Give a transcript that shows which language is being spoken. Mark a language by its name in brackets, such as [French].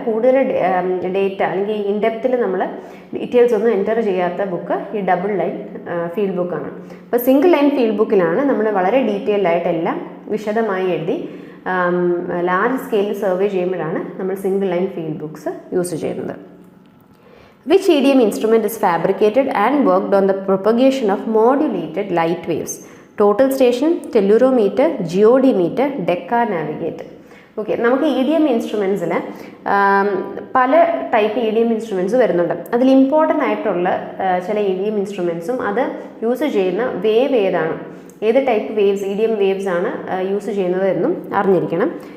[Malayalam] കൂടുതൽ ഡേറ്റ അല്ലെങ്കിൽ ഇൻഡെപ്തിൽ നമ്മൾ ഡീറ്റെയിൽസ് ഒന്നും എൻ്റർ ചെയ്യാത്ത ബുക്ക് ഈ ഡബിൾ ലൈൻ ഫീൽഡ് ബുക്കാണ്. അപ്പോൾ സിംഗിൾ ലൈൻ ഫീൽഡ് ബുക്കിലാണ് നമ്മൾ വളരെ ഡീറ്റെയിൽഡ് ആയിട്ട് എല്ലാം വിശദമായി എഴുതി ലാർജ് സ്കെയിലിൽ സർവേ ചെയ്യുമ്പോഴാണ് നമ്മൾ single line field books use ചെയ്യുന്നത്. [English] Which EDM instrument is fabricated and worked on the propagation of modulated light waves? Total station, tellurometer, geodimeter, Decca navigator. [Malayalam] Okay, നമുക്ക് ഇ ഡി എം ഇൻസ്ട്രുമെൻസിൽ പല type E D M instruments വരുന്നുണ്ട്. അതിൽ important ആയിട്ടുള്ള ചില E D M ഇൻസ്ട്രുമെൻറ്റ്സും അത് use ചെയ്യുന്ന wave ഏതാണ്, ഏത് type waves E D M waves ആണ് യൂസ് ചെയ്യുന്നത് എന്നും അറിഞ്ഞിരിക്കണം.